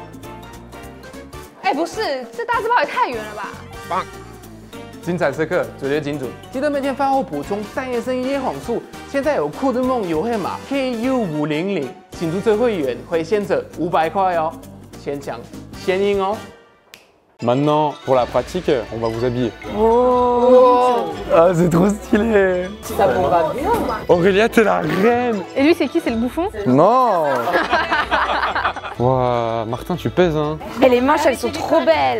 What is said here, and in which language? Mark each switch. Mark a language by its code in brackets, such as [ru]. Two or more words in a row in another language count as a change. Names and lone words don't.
[zh] 哎，不是，这大字报也太远了吧？棒！精彩时刻绝对精准，记得每天饭后补充3叶生叶黄素。现在有酷的梦优惠码 KU500，请注册会员会先折500块哦，先抢先赢哦。 [fr] Maintenant, pour la pratique, on va vous habiller. Oh, Ah, c'est trop stylé. ça vous va bien. Aurélia, t'es la reine. Et lui, c'est qui? C'est le bouffon? Non. Ouah, Martin, tu pèses, hein. Et les manches, elles sont trop belles.